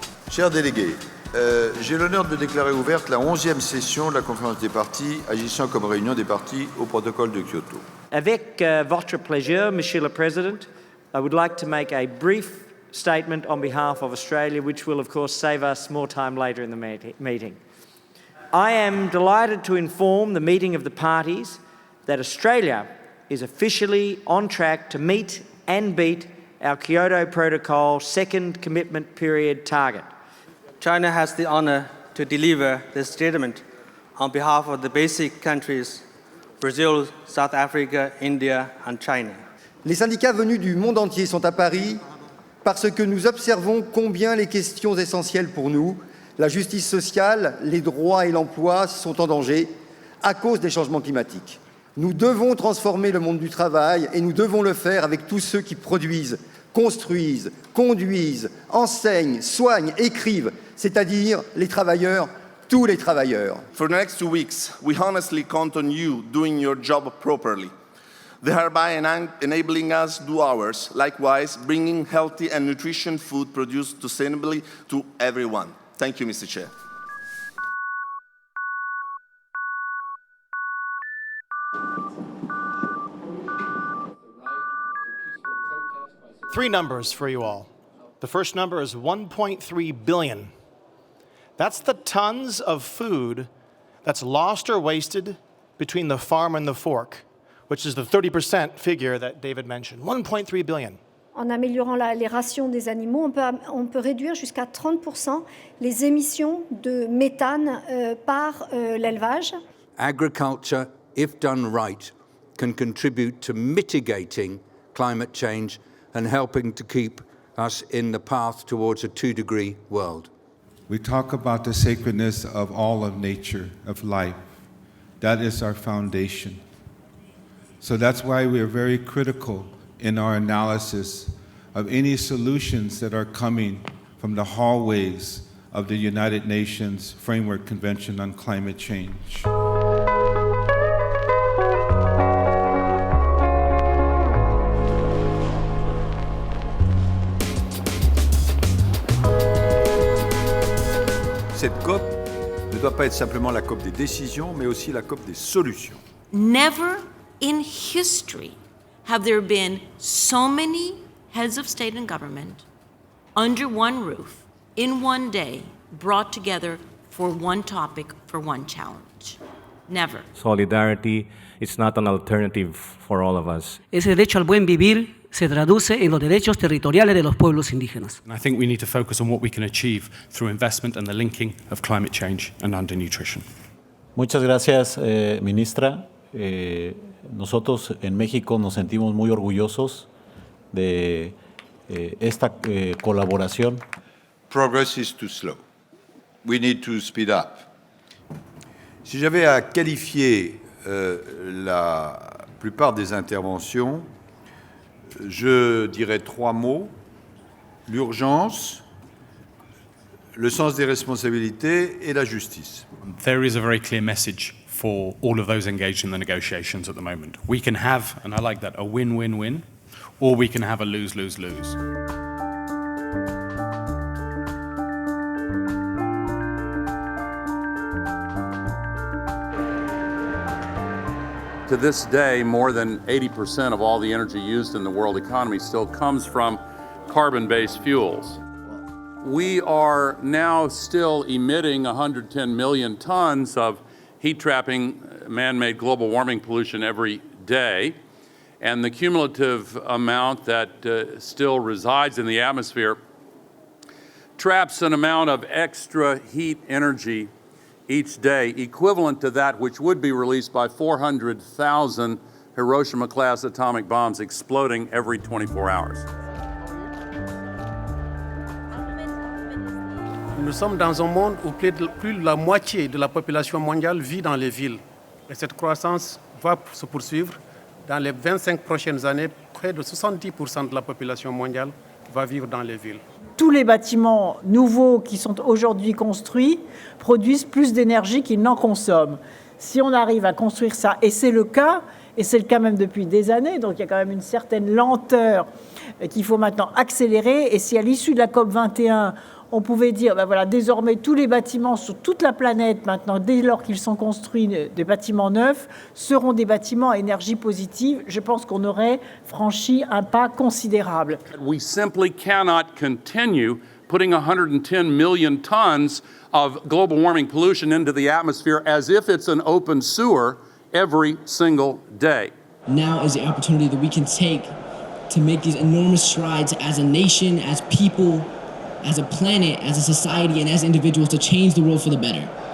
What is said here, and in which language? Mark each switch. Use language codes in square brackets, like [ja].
[fr] Chers délégués, j'ai l'honneur de déclarer ouverte la 11e session de la conférence des partis, agissant comme réunion des partis au protocole de Kyoto. Avec votre plaisir, Monsieur le Président, [en] I would like to make a brief statement on behalf of Australia, which will of course save us more time later in the meeting. I am delighted to inform the meeting of the parties that Australia is officially on track to meet and beat our Kyoto Protocol second commitment period target. China has the honor to deliver this statement on behalf of the basic countries Brazil, South Africa, India and China. [fr] Les syndicats venus du monde entier sont à Paris parce que nous observons combien les questions essentielles pour nous, la justice sociale, les droits et l'emploi, sont en danger à cause des changements climatiques. Nous devons transformer le monde du travail et nous devons le faire avec tous ceux qui produisent, construisent, conduisent, enseignent, soignent, écrivent, c'est-à-dire les travailleurs, tous les travailleurs. [en] For the next 2 weeks, we honestly count on you doing your job properly, thereby enabling us to do ours, likewise bringing healthy and nutritious food produced sustainably to everyone. Thank you, Mr. Chair. Three numbers for you all. The first number is 1.3 billion. That's the tons of food that's lost or wasted between the farm and the fork, which is the 30% figure that David mentioned. 1.3 billion. [fr] En améliorant les rations des animaux, on peut réduire jusqu'à 30% les émissions de méthane par l'élevage. [en] Agriculture, if done right, can contribute to mitigating climate change and helping to keep us in the path towards a 2-degree world. We talk about the sacredness of all of nature, of life. That is our foundation. So that's why we are very critical in our analysis of any solutions that are coming from the hallways of the United Nations Framework Convention on Climate Change. [fr] Cette COP ne doit pas être simplement la COP des décisions, mais aussi la COP des solutions. [en] Never in history have there been so many heads of state and government under one roof, in one day, brought together for one topic, for one challenge. Never. Solidarity is not an alternative for all of us. [es] Ese derecho al buen vivir se traduce en los derechos territoriales de los pueblos indígenas. [en] And I think we need to focus on what we can achieve through investment and the linking of climate change and undernutrition. [es] Muchas gracias, ministra. Nosotros en México nos sentimos muy orgullosos de esta colaboración. [en] Progress is too slow. We need to speed up. [fr] Si j'avais à qualifier la plupart des interventions, je dirais 3 mots: l'urgence, le sens des responsabilités et la justice. [en] There is a very clear message for all of those engaged in the negotiations at the moment. We can have, and I like that, a win-win-win, or we can have a lose-lose-lose. To this day, more than 80% of all the energy used in the world economy still comes from carbon-based fuels. We are now still emitting 110 million tons of heat-trapping man-made global warming pollution every day, and the cumulative amount that still resides in the atmosphere traps an amount of extra heat energy each day, equivalent to that which would be released by 400,000 Hiroshima-class atomic bombs exploding every 24 hours. [fr] Nous sommes dans un monde où plus de la moitié de la population mondiale vit dans les villes. Et cette croissance va se poursuivre. Dans les 25 prochaines années, près de 70% de la population mondiale va vivre dans les villes. Tous les bâtiments nouveaux qui sont aujourd'hui construits produisent plus d'énergie qu'ils n'en consomment. Si on arrive à construire ça, et c'est le cas même depuis des années, donc il y a quand même une certaine lenteur qu'il faut maintenant accélérer. Et si à l'issue de la COP21, on pouvait dire, ben voilà, désormais tous les bâtiments sur toute la planète, maintenant, dès lors qu'ils sont construits, des bâtiments neufs, seront des bâtiments à énergie positive, je pense qu'on aurait franchi un pas considérable. [en] We simply cannot continue putting 110 million tons of global warming pollution into the atmosphere as if it's an open sewer every single day. Now is the opportunity that we can take to make these enormous strides as a nation, as people, as a planet, as a society, and as individuals to change the world for the better.